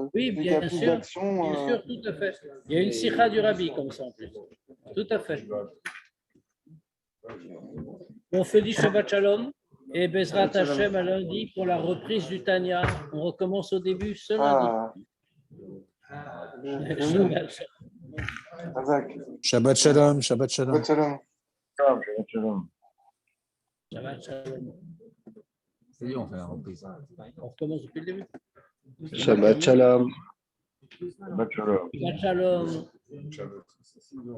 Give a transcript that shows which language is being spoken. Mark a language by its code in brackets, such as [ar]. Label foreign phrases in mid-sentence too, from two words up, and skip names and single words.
[fr] Oui, dès qu'il y a bien plus sûr, d'action. bien sûr, tout à fait. Il y a une sikha du rabbi comme ça en plus. Tout à fait. On fait du [he] שבת שלום [fr] et [he] בעזרת השם [fr] à lundi pour la reprise du Tanya. On recommence au début ce lundi. [he] Shabbat שבת שלום, shalom. שבת שלום. שבת שלום. שבת שלום. [fr] C'est lui, on fait la reprise. On recommence depuis le début. [he] שבת שלום. שבת שלום. Shabbat.